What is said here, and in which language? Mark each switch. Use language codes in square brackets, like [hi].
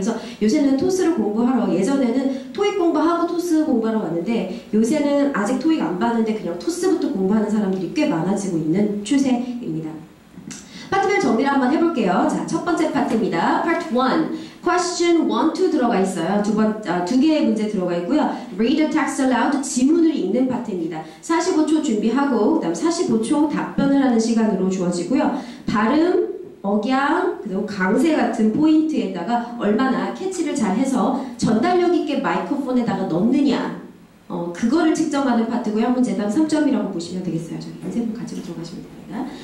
[ko] 그래서 요새는 토스를 공부하러 예전에는 토익 공부하고 토스 공부하러 왔는데 요새는 아직 토익 안 봤는데 그냥 토스부터 공부하는 사람들이 꽤 많아지고 있는 추세입니다. 파트별 정리를 한번 해볼게요. 자, 첫 번째 파트입니다. Part 1. Question 1, 2 들어가 있어요. 두 개의 문제 들어가 있고요. [en] Read the text aloud, [ko] 지문을 읽는 파트입니다. 45초 준비하고 그 다음 45초 답변을 하는 시간으로 주어지고요. 발음, 억양, 그리고 강세 같은 포인트에다가 얼마나 캐치를 잘해서 전달력 있게 마이크폰에다가 넣느냐 그거를 측정하는 파트고요. 한 문제당 3점이라고 보시면 되겠어요. 저기 인쇄본 가지고 들어가시면 됩니다.